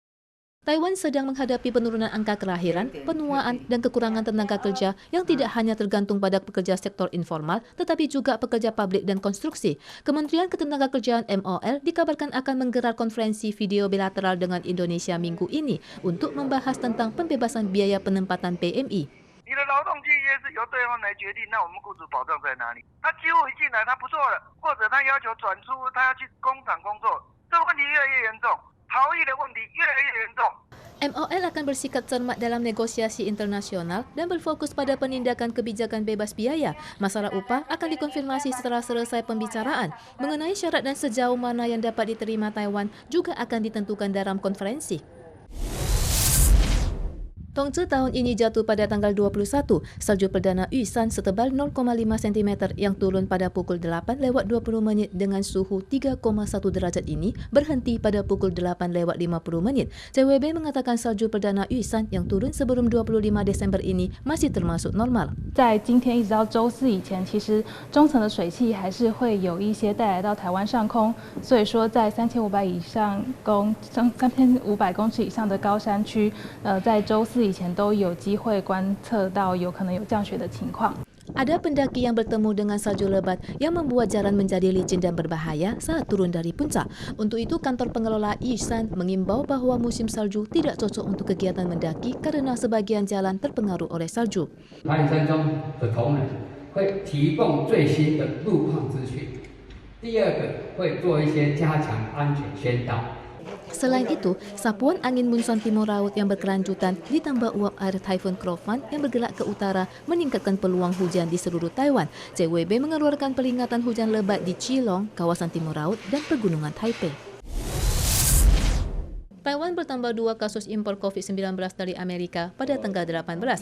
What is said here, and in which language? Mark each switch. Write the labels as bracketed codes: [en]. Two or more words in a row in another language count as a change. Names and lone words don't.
[id] Taiwan sedang menghadapi penurunan angka kelahiran, penuaan, dan kekurangan tenaga kerja yang tidak hanya tergantung pada pekerja sektor informal, tetapi juga pekerja pabrik dan konstruksi. Kementerian Ketenagakerjaan MOL dikabarkan akan menggelar konferensi video bilateral dengan Indonesia minggu ini untuk membahas tentang pembebasan biaya penempatan PMI. [zh] 你的劳动契约是由对方来决定，那我们雇主保障在哪里？他几乎一进来他不做了，或者他要求转出，他要去工厂工作，这个问题越来越严重。逃逸的问题越来越严重。 [id] MOL akan bersikap cermat dalam negosiasi internasional dan berfokus pada penindakan kebijakan bebas biaya. Masalah upah akan dikonfirmasi setelah selesai pembicaraan. Mengenai syarat dan sejauh mana yang dapat diterima Taiwan juga akan ditentukan dalam konferensi. Tongzhi tahun ini jatuh pada tanggal 21. Salju perdana Yusan setebal 0,5 cm yang turun pada pukul 8:20 dengan suhu 3,1 derajat ini berhenti pada pukul 8:50. CWB mengatakan salju perdana Yusan yang turun sebelum 25 Desember ini masih termasuk normal. [zh] 在今天一直到周四以前，其实中层的水汽还是会有一些带来到台湾上空，所以说在3500公尺以上的高山区，在周四以前都有机会观测到有可能有降雪的情况。 [id] Ada pendaki yang bertemu dengan salju lebat yang membuat jalan menjadi licin dan berbahaya saat turun dari puncak. Untuk itu, kantor pengelola Yishan mengimbau bahwa musim salju tidak cocok untuk kegiatan mendaki karena sebagian jalan terpengaruh oleh salju. [zh] 爬山中的同仁会提供最新的路况资讯。第二个会做一些加强安全宣导。 [id] Selain itu, sapuan angin munson timur laut yang berkelanjutan ditambah uap air Taifun Crofan yang bergerak ke utara meningkatkan peluang hujan di seluruh Taiwan. CWB mengeluarkan peringatan hujan lebat di Chilong, kawasan timur laut, dan pegunungan Taipei. Taiwan bertambah 2 kasus impor COVID-19 dari Amerika pada tanggal 18.